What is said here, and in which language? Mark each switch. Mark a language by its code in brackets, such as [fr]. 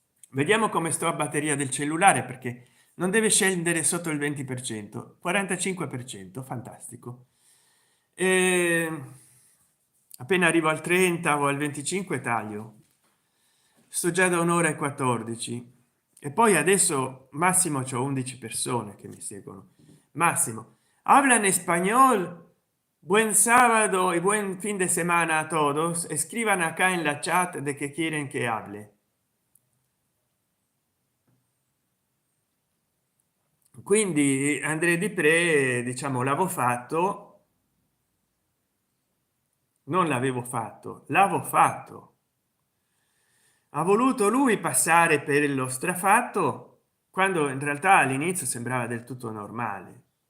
[it] Vediamo come sto a batteria del cellulare, perché non deve scendere sotto il 20%, 45%, fantastico. E appena arrivo al 30 o al 25 taglio. Sto già da un'ora e 14, e poi adesso massimo c'ho 11 persone che mi seguono. [es] Massimo hablan español. Buen sábado y buen fin de semana a todos. Escriban acá en la chat de que quieren que hable. [it] Quindi Andrea Di Pre, diciamo, l'avevo fatto, non l'avevo fatto, l'avevo fatto. Ha voluto lui passare per lo strafatto, quando in realtà all'inizio sembrava del tutto normale.